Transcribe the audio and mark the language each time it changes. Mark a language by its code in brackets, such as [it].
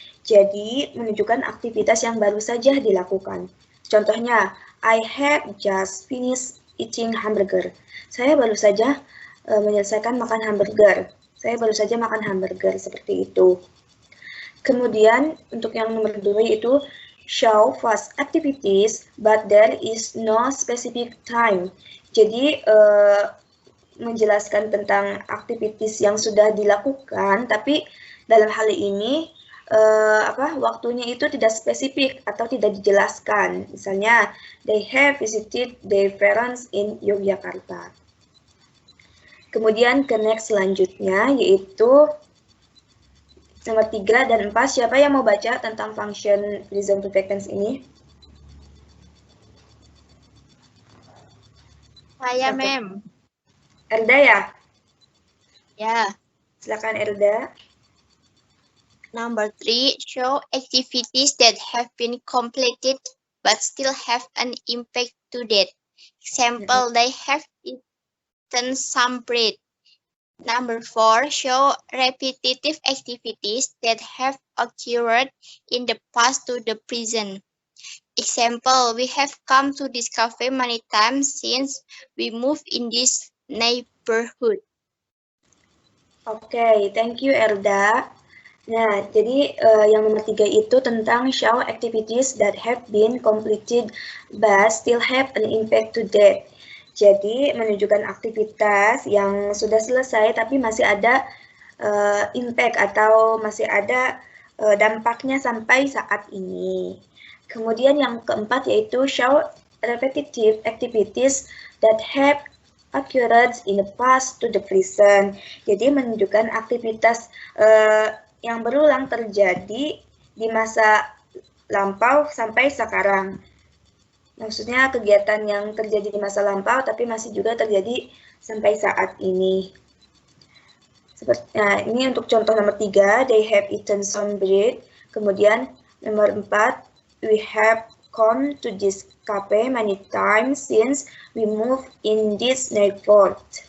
[id] Jadi, menunjukkan aktivitas yang baru saja dilakukan. Contohnya, [en] I have just finished eating hamburger. [id] Saya baru saja menyelesaikan makan hamburger. Saya baru saja makan hamburger, seperti itu. Kemudian, untuk yang nomor 2 itu, [en] show past activities, but there is no specific time. [id] Jadi, menjelaskan tentang aktivitas yang sudah dilakukan, tapi dalam hal ini, waktunya itu tidak spesifik atau tidak dijelaskan. Misalnya, [en] they have visited their parents in Yogyakarta. [id] Kemudian ke next selanjutnya, yaitu nomor 3 dan 4, siapa yang mau baca tentang function present perfect tense ini? Saya, Oke. [en] Ma'am. [id] Erda ya? Ya. Silakan Erda. [en] Number 3, show activities that have been completed but still have an impact to date. Example, they have eaten some bread. Number 4, show repetitive activities that have occurred in the past to the present. Example, we have come to this cafe many times since we moved in this neighborhood. Oke, thank you Erda. [id] Nah, jadi yang nomor 3 itu tentang [en] show activities that have been completed but still have an impact to date. [id] Jadi menunjukkan aktivitas yang sudah selesai tapi masih ada impact atau masih ada dampaknya sampai saat ini. Kemudian yang keempat yaitu [en] show repetitive activities that have occurred in the past to the present. [id] Jadi menunjukkan aktivitas yang berulang terjadi di masa lampau sampai sekarang. Maksudnya kegiatan yang terjadi di masa lampau tapi masih juga terjadi sampai saat ini. Nah, ini untuk contoh nomor 3, [en] they have eaten some bread. [id] Kemudian nomor 4, [en] we have come to this cafe many times since we moved in this neighborhood.